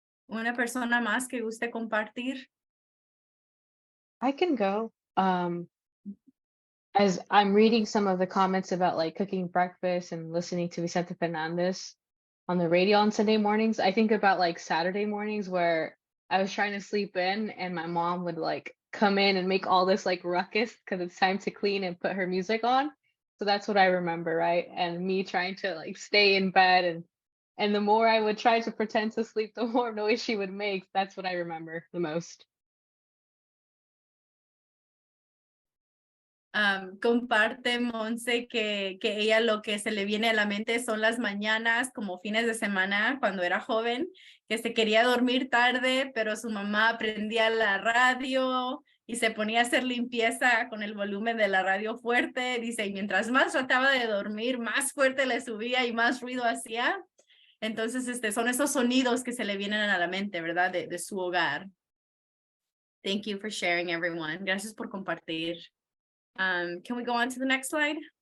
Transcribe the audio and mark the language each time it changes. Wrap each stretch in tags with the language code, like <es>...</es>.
<es>Una persona más que guste compartir.</es> <en>I can go. As I'm reading some of the comments about like cooking breakfast and listening to Vicente Fernandez on the radio on Sunday mornings, I think about like Saturday mornings where I was trying to sleep in and my mom would like come in and make all this like ruckus because it's time to clean and put her music on. So that's what I remember, right? And me trying to like stay in bed and the more I would try to pretend to sleep, the more noise she would make. That's what I remember the most.</en> <es>Comparte Monse que ella lo que se le viene a la mente son las mañanas como fines de semana cuando era joven, que se quería dormir tarde, pero su mamá prendía la radio y se ponía a hacer limpieza con el volumen de la radio fuerte, dice, y mientras más trataba de dormir, más fuerte le subía y más ruido hacía. Entonces, son esos sonidos que se le vienen a la mente, ¿verdad? De su hogar.</es> <en>Thank you for sharing, everyone.</en> <es>Gracias por compartir.</es> <en>Can we go on to the next slide?</en>